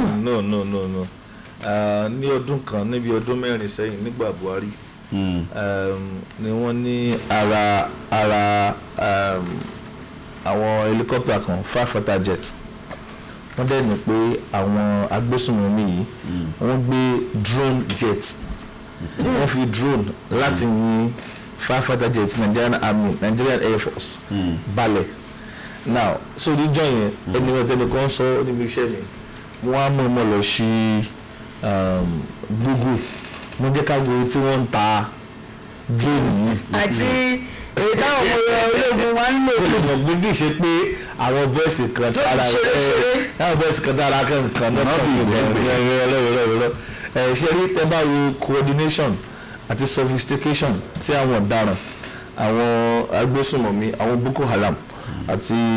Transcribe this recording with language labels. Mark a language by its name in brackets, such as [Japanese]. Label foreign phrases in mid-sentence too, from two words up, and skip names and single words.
[Yoruba] no ní ọdún kan níbi ọdún mẹ́rin sẹ́yìn nígbà Buhari ni wọ́n ní ara àwọn helicopter kan fighter jet wọ́n dẹ̀ ní pé àwọn agbésùnmọ̀mí yìí wọ́n gbé [English] drone jet [Yoruba] wọ́n fi drone láti yin [English] fighter jet Nigerian Army Nigerian Air Force [Yoruba] balẹ̀ [English] now so [Yoruba] níjọ́ yẹn ẹni wọ́n tẹ́lẹ̀ kan sọ níbi iṣẹ́ mi wọ́n á mú ọmọ lọ sí Google mo jẹ́ ká wo tí wọ́n ń ta drone yìí. àti èyí táwọn ọmọ ológun wa ń lò. olùgbò kì í ṣe pé àwọn bọ́ọ̀sì kan tára àwọn bọ́ọ̀sì kan tára kan náà ṣe rí tẹ́ bá wo coordination àti sophistication tí àwọn ọ̀daràn àwọn agbésùnmọ̀mí àwọn Boko Haram àti